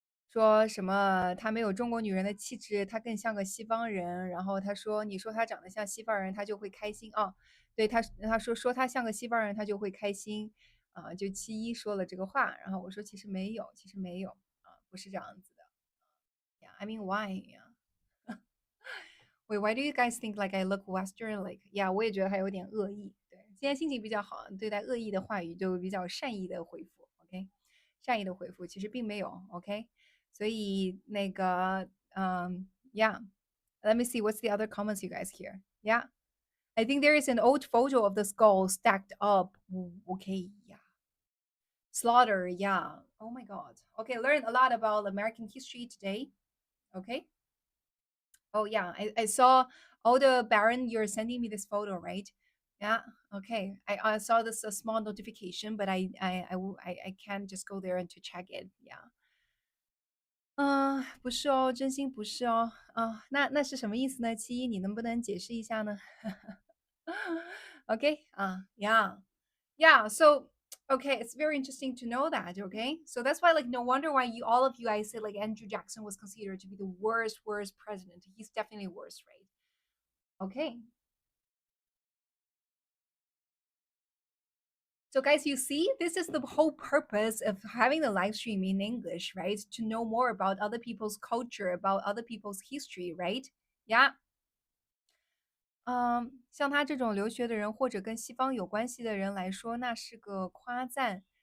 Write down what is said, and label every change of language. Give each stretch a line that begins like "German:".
Chinese: 说什么他没有中国女人的气质，他更像个西方人。然后他说，你说他长得像西方人，他就会开心啊。对他说他像个西方人，他就会开心啊。就七一说了这个话，然后我说其实没有，其实没有啊，不是这样子的。
English: Yeah, I mean why? Yeah. Wait, why do you guys think like I look Western? Like, yeah，
Chinese: 我也觉得还有点恶意。对，今天心情比较好，对待恶意的话语就比较善意的回复。 OK，善意的回复其实并没有。OK，所以那个yeah.
English: Let me see what's the other comments you guys hear. Yeah, I think there is an old photo of the skull stacked up. Okay, yeah. Slaughter, yeah. Oh my God. Okay, learn a lot about American history today. Okay. Oh yeah, I saw all the Baron. You're sending me this photo, right? Yeah. Okay. I saw this a small notification, but I can't just go there and to check it. Yeah.
Chinese: 不是哦，真心不是哦。那是什么意思呢？七一，你能不能解释一下呢？Okay.
English: Yeah. Yeah. So okay, it's very interesting to know that. Okay. So that's why like no wonder why you all of you guys said like Andrew Jackson was considered to be the worst president. He's definitely worse, right? Okay. So, guys, you see, this is the whole purpose of having the live stream in English, right? To know more about other people's culture, about other people's history, right? Yeah.
Chinese: 像他这种留学的人，或者跟西方有关系的人来说，那是个夸赞。